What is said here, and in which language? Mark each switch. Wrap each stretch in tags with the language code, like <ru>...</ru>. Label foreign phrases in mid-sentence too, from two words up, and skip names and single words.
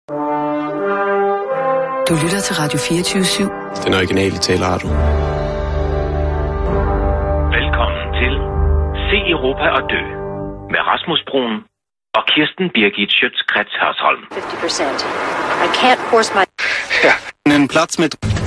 <da>Du lytter til Radio 24/7. Den originale taleradio. Velkommen til Se Europa og Dø med Rasmus Bruun og Kirsten Birgit Schiøtz-Kretz Hørsholm.</da> <en>50%. I can't force my...</en> <da>Ja, en plads mit.</da>